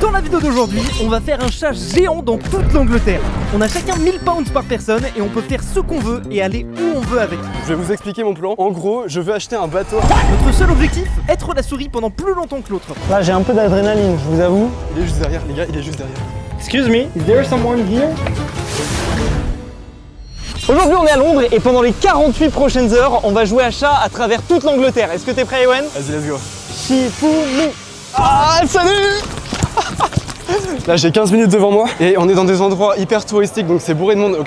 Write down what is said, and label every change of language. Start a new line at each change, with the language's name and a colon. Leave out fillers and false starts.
French: la vidéo d'aujourd'hui, on va faire un chat géant dans toute l'Angleterre. On a chacun 1000 pounds par personne et on peut faire ce qu'on veut et aller où on veut avec. Je vais vous expliquer mon plan. En gros, je veux acheter un bateau. Notre seul objectif, être la souris pendant plus longtemps que l'autre. Là, j'ai un peu d'adrénaline, je vous avoue. Il est juste derrière, les gars, il est juste derrière.
English: Excuse me, is there someone here?
French: Aujourd'hui, on est à Londres et pendant les 48 prochaines heures, on va jouer à chat à travers toute l'Angleterre. Est-ce que t'es prêt, Ewen? Vas-y,
English: let's go.
French: Shifumi. Ah, salut. Là, j'ai 15 minutes devant moi et on est dans des endroits hyper touristiques, donc c'est bourré de monde.